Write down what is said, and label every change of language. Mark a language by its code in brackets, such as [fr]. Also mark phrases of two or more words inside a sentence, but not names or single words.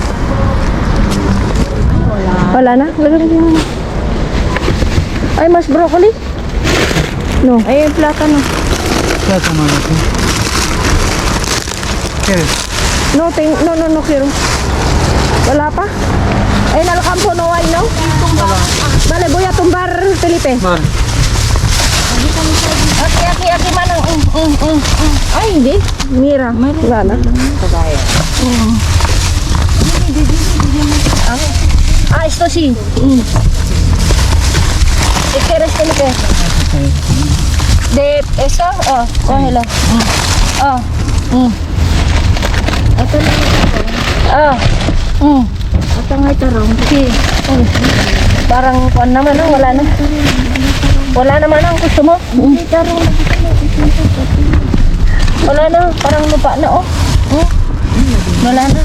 [tl] Wala na? Ay, mas broccoli? [es] No. [tl] Ay, yung plátano. Kaya sama natin. [es] ¿Quieres? No quiero. [tl] Wala pa? Ay, nalocampo, [es] no hay, no? Vale, voy a tumbar, Felipe. Vale. Aquí, [tl] manang. Ay, hindi. Mira, wala na. [es] Esto sí. ¿Qué quieres, Felipe? De eso, cógelo. [tl] Ito lang ito. Ito nga ito ron. [es] Sí. [tl] Parang kuan naman, wala na. Wala naman ang gusto mo. Hindi ito ron. Wala na, parang lupa na Wala na.